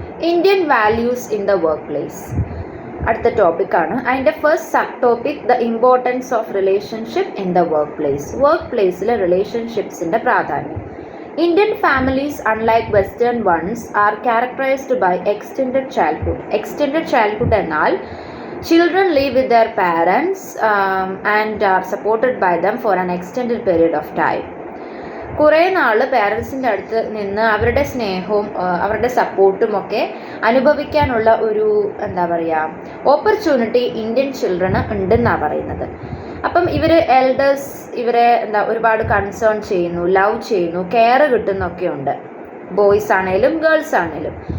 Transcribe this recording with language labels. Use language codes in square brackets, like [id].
[ml] Indian values in the work place അടുത്ത ടോപ്പിക്കാണ്. അതിൻ്റെ first sub topic the importance of relationship in the work place. Work പ്ലേസിലെ റിലേഷൻഷിപ്സിൻ്റെ പ്രാധാന്യം. [en] Indian families unlike western ones are characterised by extended childhood. Extended childhood എന്നാൽ children live with their parents and are supported by them for an extended period of time. [ml] കുറേ നാൾ പേരൻസിൻ്റെ അടുത്ത് നിന്ന് അവരുടെ സ്നേഹവും അവരുടെ സപ്പോർട്ടും ഒക്കെ അനുഭവിക്കാനുള്ള ഒരു എന്താ പറയുക ഓപ്പർച്യൂണിറ്റി ഇന്ത്യൻ ചിൽഡ്രന് ഉണ്ടെന്നാണ് പറയുന്നത്. അപ്പം ഇവർ എൽഡേഴ്സ് ഇവരെ ഒരുപാട് കൺസേൺ ചെയ്യുന്നു, ലവ് ചെയ്യുന്നു, കെയർ കിട്ടുന്നൊക്കെ ഉണ്ട്, ബോയ്സ് ആണേലും ഗേൾസ് ആണേലും.